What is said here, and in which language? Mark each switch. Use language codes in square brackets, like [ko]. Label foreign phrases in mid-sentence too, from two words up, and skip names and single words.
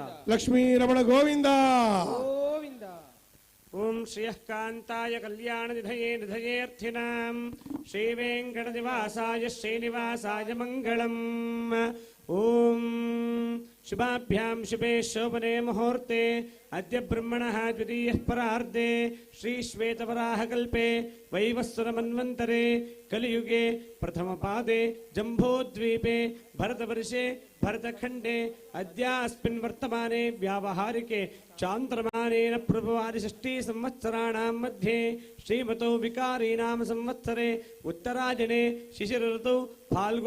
[sa] ಲಕ್ಷ್ಮೀ ರಮಣ ಗೋವಿಂದ ಗೋವಿಂದ. ಓಂ ಶ್ರಿಯಃ ಕಾಂತಾಯ ಕಲ್ಯಾಣ ನಿಧಯೇ ನಿಧಯೇರ್ಥಿನಾಂ ಶ್ರೀ ವೆಂಕಟ ನಿವಾಸಾಯ ಶ್ರೀನಿವಾಸಾಯ ಮಂಗಳಂ. ಓಂ ಶುಭಾಭ್ಯಾಂ ಶುಭೇ ಶೋಭನೆ ಮುಹೂರ್ತೆ ಅದ್ಯ ಬ್ರಹ್ಮಣಃ ದ್ವಿತೀಯಃ ಪರಾರ್ಧೆ ಶ್ರೀ ಶ್ವೇತವರಾಹಕಲ್ಪೆ ವೈವಸ್ವರ ಮನ್ವಂತರೆ ಕಲಿಯುಗೆ ಪ್ರಥಮ ಪಾದೆ ಜಂಬೋದ್ವೀಪೆ ಭರತವರ್ಷೆ ಭರತಖಂಡೆ ಅದ್ಯಾಸ್ಮಿನ್ ವರ್ತಮಾನೆ ವ್ಯಾವಹಾರಿಕೆ ಚಾಂದ್ರಮಾನೇನ ಪ್ರಭವಾದಿ 6 ಸಂವತ್ಸರಾಣಾಂ ಮಧ್ಯೆ ಶ್ರೀಮತೋ ವಿಕಾರೀನಾಮ ಸಂವತ್ಸರೆ ಉತ್ತರಾಯಣೆ ಶಿಶಿರ ಋತು ಫಾಲ್ಗುಣ